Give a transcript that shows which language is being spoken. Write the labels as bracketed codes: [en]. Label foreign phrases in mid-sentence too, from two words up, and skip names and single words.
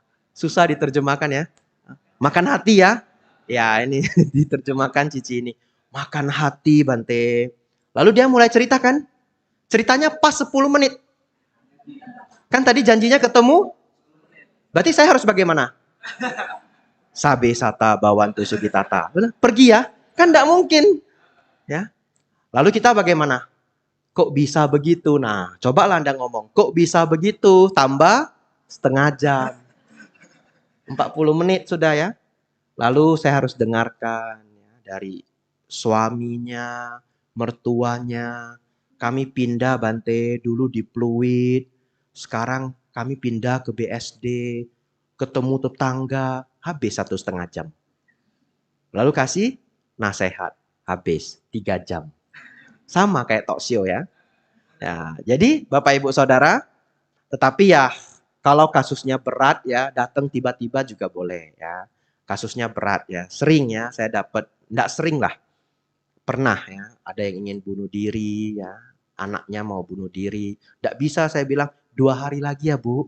[id] Susah diterjemahkan ya. Makan hati ya. Ya ini diterjemahkan Cici ini. Makan hati Bante. Lalu dia mulai ceritakan. Ceritanya pas 10 menit. Kan tadi janjinya ketemu. Berarti saya harus bagaimana? [pi] Sabe sata bawantu sugitata. [id] Pergi ya. Kan tidak mungkin. Ya. Lalu kita bagaimana? Kok bisa begitu? Nah, cobalah Anda ngomong. Kok bisa begitu? Tambah setengah jam. 40 menit sudah ya. Lalu saya harus dengarkan ya, dari suaminya, mertuanya. Kami pindah Bante dulu di Pluit. Sekarang kami pindah ke BSD. Ketemu tetangga. Habis 1,5 jam. Lalu kasih nasihat. Habis 3 jam. Sama kayak [en] talk show [id] ya. Ya, jadi Bapak Ibu Saudara, tetapi ya kalau kasusnya berat ya datang tiba-tiba juga boleh ya. Kasusnya berat ya, sering ya saya dapat, enggak sering lah, pernah ya ada yang ingin bunuh diri ya, anaknya mau bunuh diri, enggak bisa saya bilang 2 hari lagi ya Bu.